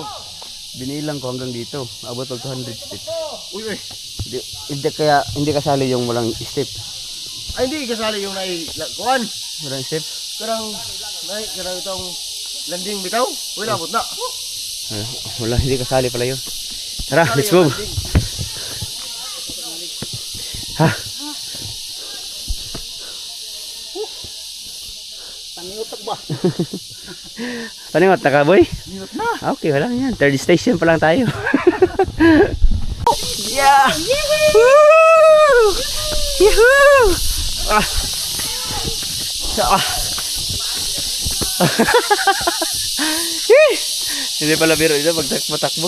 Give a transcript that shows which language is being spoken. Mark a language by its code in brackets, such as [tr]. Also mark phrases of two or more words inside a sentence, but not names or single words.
[tl] Binilang ko hanggang dito, [ceb] abot og [tl] 200 step. Uy, Hindi kasali yung walang step. ay hindi kasali yung kuan. Walang step. [ceb] Karang itong landing bitaw. Wala abot na. [tl] Wala, hindi kasali pala yun. Tara, [en] let's move. Ha? [ceb] Pangutak ba? Paningot na ka, boy? Minut na. [tl] Okay, wala yan. Third station pa lang tayo. Yeah! Woo! Yahoo! Ah. Ah. Hindi pala biro ito matakbo.